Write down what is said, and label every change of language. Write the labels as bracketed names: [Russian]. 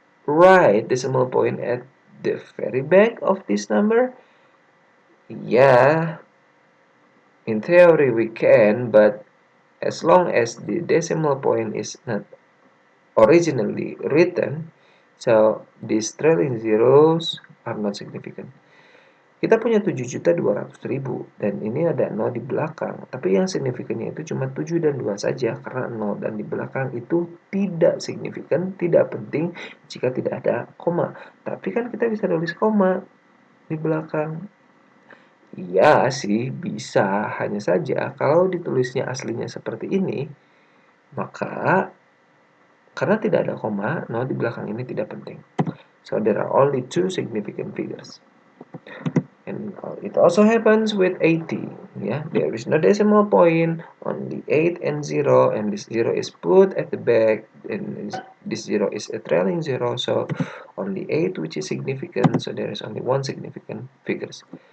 [English] write decimal point at the very back of this number? Yeah, in theory we can, but as long as the decimal point is not originally written, so these trailing zeros are not significant. [Indonesian] Kita punya 7.200.000 dan ini ada 0 di belakang. Tapi yang signifikannya itu cuma 7 dan 2 saja karena 0 dan di belakang itu tidak signifikan, tidak penting jika tidak ada koma. Tapi kan kita bisa tulis koma di belakang. Iya sih, bisa. Hanya saja kalau ditulisnya aslinya seperti ini, maka karena tidak ada koma, 0 di belakang ini tidak penting. [English] So there are only two significant figures. And it also happens with 80. Yeah, there is no decimal point, only 8 and 0, and this 0 is put at the back, and this 0 is a trailing 0, so only 8 which is significant, so there is only one significant figures.